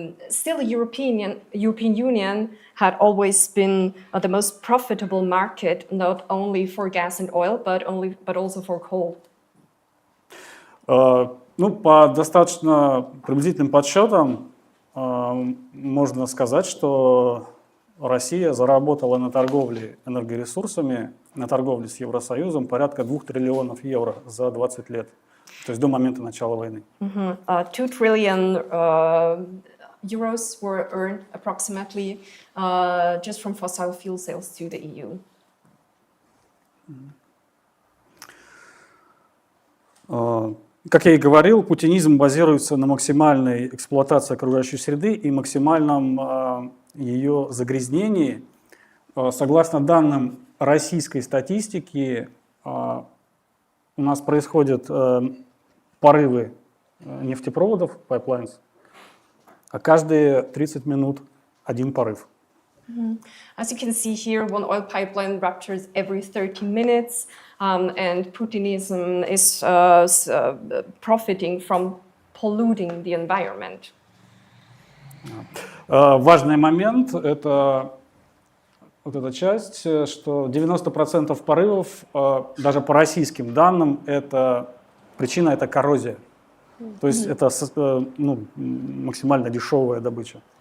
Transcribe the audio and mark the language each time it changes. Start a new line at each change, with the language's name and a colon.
English: Still, the European Union had always been the most profitable market, not only for gas and oil, but also for coal.
Russian: Ну, по достаточно приблизительным подсчетам можно сказать, что Россия заработала на торговле энергоресурсами, на торговле с Евросоюзом порядка 2 триллионов евро за 20 лет, то есть до момента начала войны.
English: 2 trillion euros were earned approximately just from fossil fuel sales to the EU.
Russian: Как я и говорил, путинизм базируется на максимальной эксплуатации окружающей среды и максимальном ее загрязнении. Согласно данным российской статистики, у нас происходят порывы нефтепроводов, pipelines, а каждые 30 минут один порыв.
English: As you can see here, one oil pipeline ruptures every 30 minutes, and Putinism is profiting from polluting the environment.
Russian: Важный момент – это вот эта часть, что 90% порывов, даже по российским данным, причина – это коррозия. То есть это максимально дешевая добыча.